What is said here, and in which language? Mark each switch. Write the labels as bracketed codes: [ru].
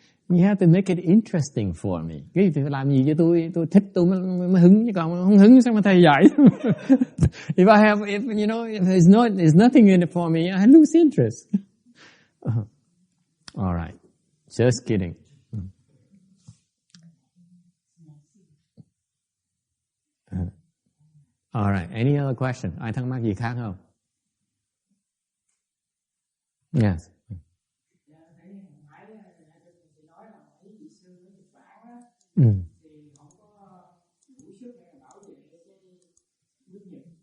[en] You have to make it interesting for me. [vi] Cái phải làm gì cho tôi thích tôi mới hứng, chứ còn không hứng sao mà thầy dạy. [en] If you know, if there's nothing in it for me, I lose interest. All right, just kidding. All right, any other question? [vi] Ai thắc mắc gì khác không? [en] Yes. [vi] Thì không có đủ sức để bảo vệ cái nước Nhật.